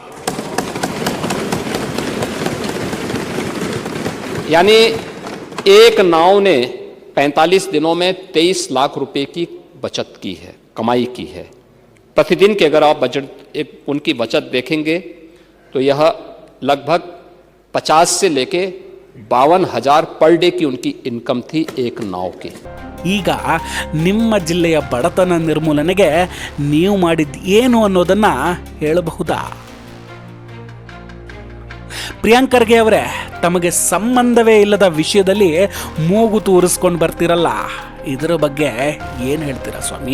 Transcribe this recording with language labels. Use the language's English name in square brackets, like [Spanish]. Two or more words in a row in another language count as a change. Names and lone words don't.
[Hindi] यानी एक नाव ने 45 दिनों में 23 लाख रुपए की बचत की है, कमाई की है. प्रतिदिन के अगर आप उनकी बचत देखेंगे तो यह लगभग 50 से लेके 52,000 [English] per day [Hindi] की उनकी इनकम थी एक नाव की. [Kannada] ಈಗ ನಿಮ್ಮ ಜಿಲ್ಲೆಯ ಬಡತನ ನಿರ್ಮೂಲನೆಗೆ ನೀವು ಮಾಡಿದ ಏನು ಅನ್ನೋದನ್ನ ಹೇಳಬಹುದಾ? ಪ್ರಿಯಾಂಕ್ ಖರ್ಗೆ ಅವರೇ, ತಮಗೆ ಸಂಬಂಧವೇ ಇಲ್ಲದ ವಿಷಯದಲ್ಲಿ ಮೂಗು ತೂರಿಸ್ಕೊಂಡು ಬರ್ತಿರಲ್ಲ, ಇದರ ಬಗ್ಗೆ ಏನು ಹೇಳ್ತೀರಾ ಸ್ವಾಮಿ?